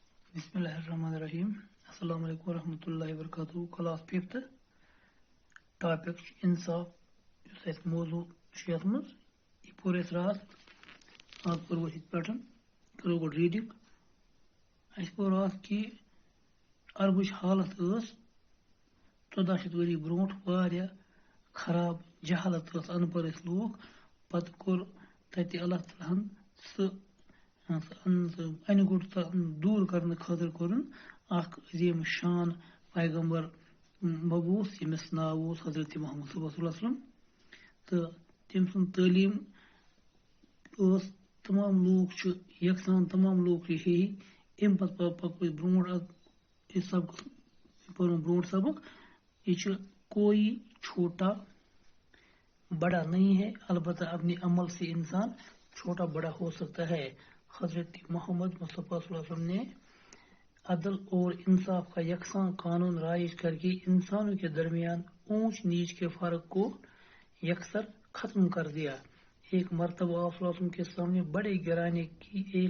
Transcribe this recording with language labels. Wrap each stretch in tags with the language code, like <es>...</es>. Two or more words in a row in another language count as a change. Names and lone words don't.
<ar>بسم الله الرحمن الرحيم. السلام عليكم ورحمة الله وبركاته.</ar> <en>Class 5th topic</en> <ks>insaf یُس اَسہِ موضوع چھُ یَتھ منٛز یہِ پوٚر اَسہِ راتھ آز پوٚرو أسۍ یِتھ پٲٹھۍ کَرو گۄڈٕ ریٖڈِنٛگ اَسہِ پوٚر راتھ کہِ عربٕچ حالت ٲس 1400 ؤری برونٛٹھ واریاہ خراب جہالت ٲس اَن پَڑھ ٲسۍ لوٗکھ پَتہٕ کوٚر تَتہِ</ks> <ar>اللہ تعالیٰ</ar> <ks>ہَن سُہ اَنہِ گوٚٹ دوٗر کَرنہٕ خٲطرٕ کوٚرُن اَکھ عظیٖم شان پیغمبر مبوٗس ییٚمِس ناو اوس حضرت محمد</ks> <ar>صلی اللہ علیہ وسلم</ar> <ks>تہٕ تٔمۍ سُنٛد تعلیٖم ٲس تمام لوٗکھ چھِ یکسان تمام لوٗکھ چھِ ہی اَمہِ پَتہٕ پَکو أسۍ برونٛٹھ یہِ سبق پَرُن برونٛٹھ سبق یہِ چھُ</ks> <ur>کوئی چھوٹا بڑا نہیں ہے البتہ اپنے عمل سے انسان چھوٹا بڑا ہو سکتا ہے حضرت محمد مصطفیٰ</ur> <ar>صلی اللہ علیہ</ar> <ur>وسلم نے عدل اور انصاف کا یکساں قانون رائج کر کے انسانوں کے درمیان اونچ نیچ کے فرق کو یکسر ختم کر دیا ایک مرتبہ</ur> <ar>آپ صلی اللہ علیہ وسلم</ar> <ur>کے سامنے بڑے گرانے کی ایک</ur>